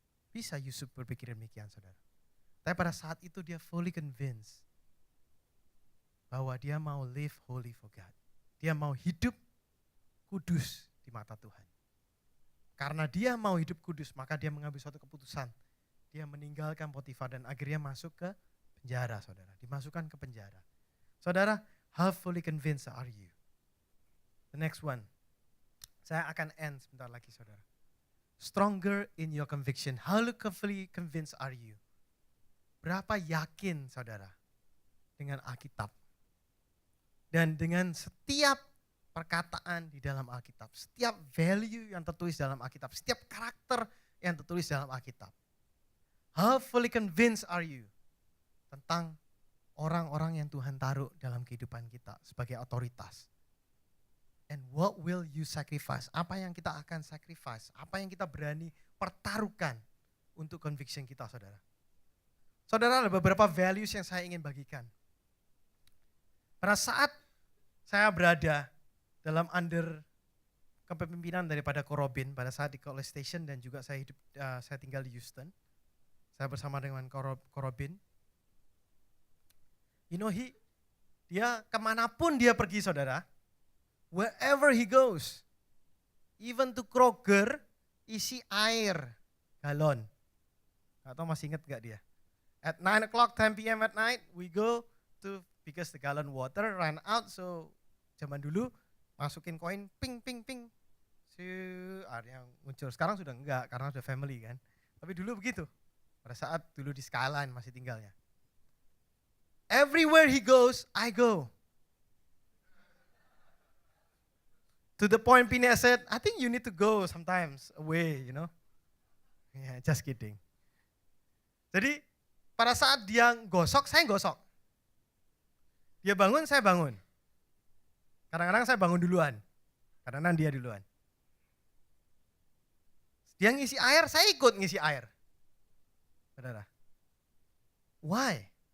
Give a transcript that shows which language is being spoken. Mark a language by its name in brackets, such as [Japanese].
[Indonesian] Bisa Yusuf berpikir demikian, saudara. Tapi pada saat itu dia [English] fully convinced [Indonesian] bahwa dia mau [English] live holy for God. [Indonesian] Dia mau hidup kudus di mata Tuhan. Karena dia mau hidup kudus, maka dia mengambil suatu keputusan. Dia meninggalkan Potifar dan akhirnya masuk ke penjara, saudara. Dimasukkan ke penjara. [English] Saudara, how fully convinced are you? The next one. [Indonesian] Saya akan end sebentar lagi, saudara. [English] Stronger in your conviction. How fully convinced are you? [Indonesian] Berapa yakin, saudara, dengan Alkitab? Dan dengan setiap perkataan di dalam Alkitab. Setiap value yang tertulis dalam Alkitab. Setiap karakter yang tertulis dalam Alkitab. [English] How fully convinced are you? [Indonesian] Tentang orang-orang yang Tuhan taruh dalam kehidupan kita sebagai otoritas. [English] And what will you sacrifice? [Indonesian] Apa yang kita akan sacrifice? Apa yang kita berani pertaruhkan untuk conviction kita, saudara? Saudara, ada beberapa values yang saya ingin bagikan. Pada saat saya berada dalam under kepemimpinan daripada Korobin pada saat di College Station dan juga saya tinggal di Houston. Saya bersama dengan Korobin. [English] You know, [Indonesian] dia kemanapun dia pergi, saudara, [English] wherever he goes, even to Kroger, [Indonesian] isi air galon. Gak tahu masih ingat gak dia? [English] At 9 o'clock, 10 p.m. at night, we go to, because the gallon water ran out, so [Indonesian] zaman dulu masukin koin, [English] ping, ping, ping. [Indonesian] Air yang muncul. Sekarang sudah enggak, karena sudah family kan. Tapi dulu begitu, pada saat dulu di Skyline masih tinggalnya. [English] Everywhere he goes, I go. To the point Pina said, I think you need to go sometimes away, you know. Yeah, just kidding. [Indonesian] Jadi pada saat dia gosok, saya gosok. Dia bangun, saya bangun. Kadang-kadang saya bangun duluan. Kadang-kadang dia duluan. Dia ngisi air, saya ikut ngisi air. Saudara. Why?